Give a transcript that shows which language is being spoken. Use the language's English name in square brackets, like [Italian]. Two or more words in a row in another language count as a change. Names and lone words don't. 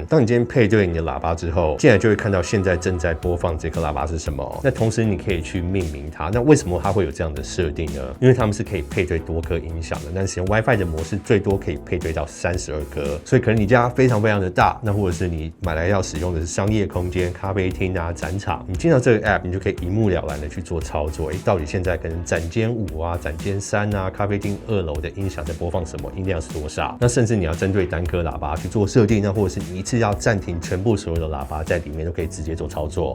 [Chinese] 當你今天配對你的喇叭之後，進來就會看到現在正在播放這顆喇叭是什麼。那同時你可以去命名它。那為什麼它會有這樣的設定呢？因為他們是可以配對多顆音響的。那使用 WiFi 的模式最多可以配对到32顆，所以可能你家非常非常的大，那或者是你買來要使用的是商業空間、咖啡廳啊、展場，你進到這個 App， 你就可以一目了然的去做操作。到底現在可能展間5啊、展間3啊、咖啡廳2樓的音響在播放什麼，音量是多少？那甚至你要針對單顆喇叭去做設定，那或者是你一次要暫停全部所有的喇叭在裡面都可以直接做操作。